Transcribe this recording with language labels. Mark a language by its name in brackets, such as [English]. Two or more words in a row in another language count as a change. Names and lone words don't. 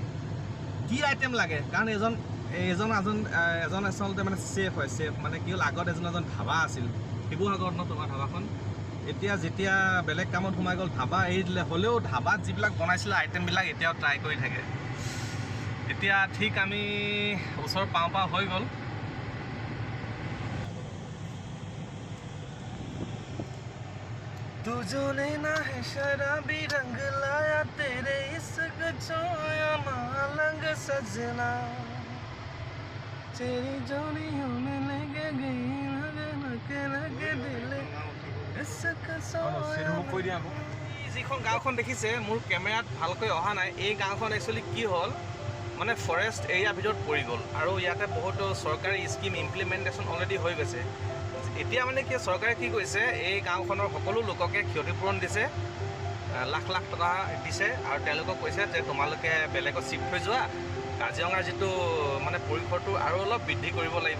[Assamese] কি আইটেম লাগে, কাৰণ এজন আচলতে মানে চেফ হয়। চেফ মানে কি হ'ল, আগত এজন ধাবা আছিল শিৱসাগৰত ন তোমাৰ ধাবাখন। যেতিয়া বেলেগ কামত সোমাই গ'ল, ধাবা এৰি দিলে। হ'লেও ধাবাত যিবিলাক বনাইছিলে আইটেমবিলাক এতিয়াও ট্ৰাই কৰি থাকে। এতিয়া ঠিক আমি ওচৰ পাওঁ হৈ গ'ল। [Hindi] तुझने ना है शराबी रंग लाया तेरे इश्क छोया मालंग सजना तेरी जोड़ियों में लेके गई लगे दिल इश्क सोया। [Assamese] যিখন গাঁওখন দেখিছে, মোৰ কেমেৰাত ভালকৈ অহা নাই। এই গাঁওখন একচুৱেলি কি হ'ল, মানে ফৰেষ্ট এৰিয়াৰ ভিতৰত পৰি গ'ল আৰু ইয়াতে বহুতো চৰকাৰী স্কিম [English] implementation already [Assamese] হৈ গৈছে। এতিয়া মানে কি চৰকাৰে কি কৰিছে, এই গাঁওখনৰ সকলো লোককে ক্ষতিপূৰণ দিছে, লাখ লাখ টকা দিছে আৰু তেওঁলোকক কৈছে যে তোমালোকে বেলেগত শ্বিফ্ট হৈ যোৱা, কাজিৰঙাৰ যিটো মানে পৰিসৰটো আৰু অলপ বৃদ্ধি কৰিব লাগিব।